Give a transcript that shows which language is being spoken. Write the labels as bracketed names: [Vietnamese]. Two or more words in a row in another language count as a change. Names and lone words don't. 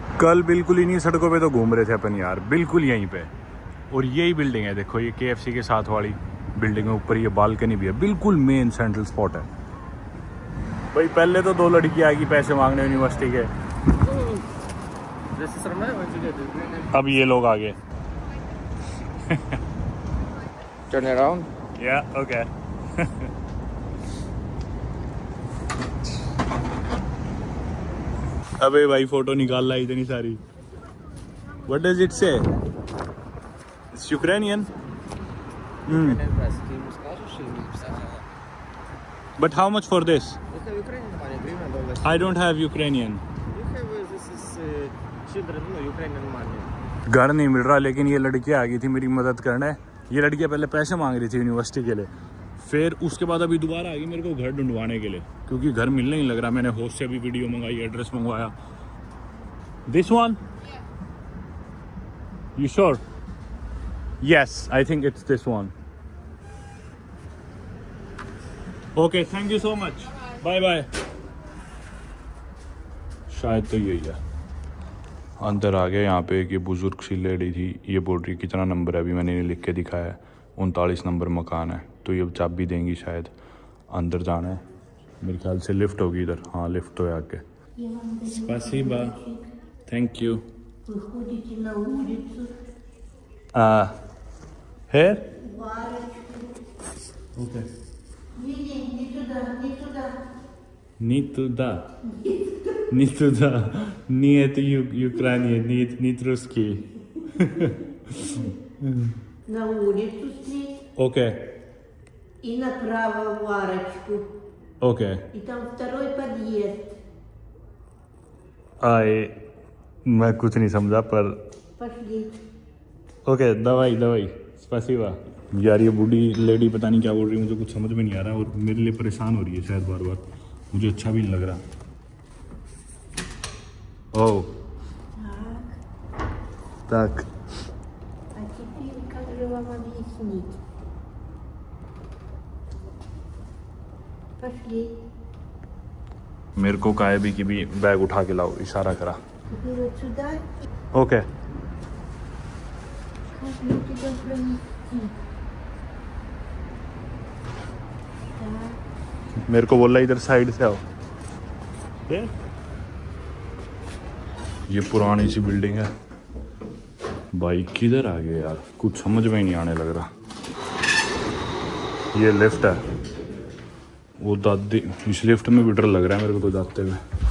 [Hindi] कल बिल्कुल इन्हीं सड़कों पे तो घूम रहे थे अपन यार, बिल्कुल यहीं पे। और यही बिल्डिंग है, देखो ये KFC के साथ वाली बिल्डिंग है, ऊपर ये बालकनी भी है, बिल्कुल [English] main central spot [Hindi] है भाई। पहले तो 2 लड़की आएगी पैसे मांगने यूनिवर्सिटी के, अब ये लोग आ गए। [English] Turn around. Yeah, okay. [Hindi] अबे भाई फोटो निकाल ला इतनी सारी। [English] What does it say? It's Ukrainian. But how much for this? I don't have Ukrainian. [Hindi] घर नहीं मिल रहा, लेकिन ये लड़की आ गई थी मेरी मदद करने। ये लड़कियाँ पहले पैसे मांग रही थी यूनिवर्सिटी के लिए, फिर उसके बाद अभी दोबारा आ गई मेरे को घर ढूंढवाने के लिए, क्योंकि घर मिलने नहीं लग रहा। मैंने होस्ट से भी वीडियो मंगाई, एड्रेस मंगवाया, [English] This one? You sure? Yes, I think it's this one. Okay, thank you so much. Bye bye. [Hindi] शायद तो यही है। अंदर आ गए। यहाँ पे एक ये बुजुर्ग सी लेडी थी, ये बोल रही कितना नंबर है, अभी मैंने इन्हें लिख के दिखाया है 39 नंबर मकान है, तो ये चाबी देंगी शायद। अंदर जाना है, मेरे ख्याल से लिफ्ट होगी इधर। हाँ लिफ्ट तो है आगे। Спасибо. [English] Thank you. [Russian] Выходите на улицу. [English] Here? [Russian] Варочку. [English] Okay. [Russian] Не туда, не туда. Не туда. Не туда. Нет Украины, нет русский. На улицу встреть. [English] Okay. [Russian] И направо в арочку. [English] Okay. [Russian] И там второй подъезд. [Hindi] मैं कुछ नहीं समझा पर [Russian] Пошли. ओके। давай спасибо. [Hindi] यार ये बूढ़ी लेडी पता नहीं क्या बोल रही है, मुझे कुछ समझ में नहीं आ रहा और मेरे लिए परेशान हो रही है शायद बार बार, मुझे अच्छा भी नहीं लग रहा। [Russian] ओह так. А теперь как же вам объяснить? Пошли. [Hindi] मेरे को काहे भी कि भी बैग उठा के लाओ, इशारा करा। [Russian] Теперь вот сюда. [English] ओके। [Russian] Как мне тебя пронести? Так. [Hindi] मेरे को बोला इधर साइड से आओ। ये पुरानी सी बिल्डिंग है भाई, किधर आ गए यार, कुछ समझ में ही नहीं आने लग रहा। ये लिफ्ट है, वो दादी, इस लिफ्ट में भी डर लग रहा है मेरे को तो जाते हुए।